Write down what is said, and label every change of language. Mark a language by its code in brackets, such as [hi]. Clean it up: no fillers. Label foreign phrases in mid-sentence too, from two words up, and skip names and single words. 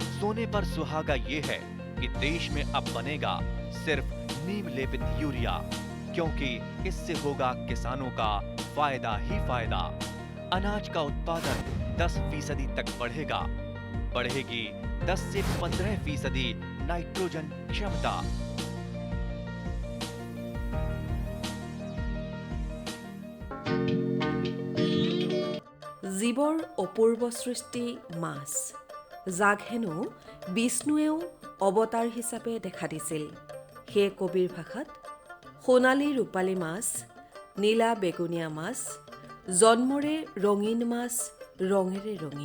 [hi] सोने पर सुहागा ये है कि देश में अब बनेगा सिर्फ नीम लेपित यूरिया, क्योंकि इससे होगा किसानों का फायदा ही फायदा। अनाज का उत्पादन 10% तक बढ़ेगा। बढ़ेगी 10 से 15% नाइट्रोजन क्षमता। [as] জীৱৰ অপূৰ্ব সৃষ্টি মাছ, যাক হেনো বিষ্ণুৱেও অৱতাৰ হিচাপে দেখা দিছিল। সেই কবিৰ ভাষাত সোণালী ৰূপালী মাছ, নীলা বেগুনীয়া মাছ, জন্মৰে ৰঙীন মাছ, ৰঙেৰে ৰঙীন।